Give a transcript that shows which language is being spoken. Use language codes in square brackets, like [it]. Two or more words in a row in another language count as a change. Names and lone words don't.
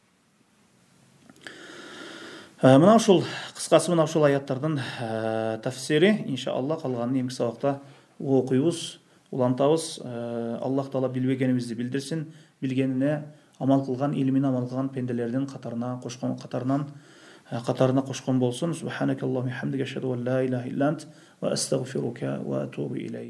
[ky] Мына ушул кыскасы мына ушул аяттардын тафсири. Иншаллах калганын эмки сабакта окуйбуз, улантабыз. Аллах Таала билбегенибизди билдирсин, билгенине амал кылган, илимине амал кылган пенделердин катарына кошкон болсун. [ar] سبحانك اللهم حمدك أشهد أن لا إله إلا أنت وأستغفرك وأتوب إليك.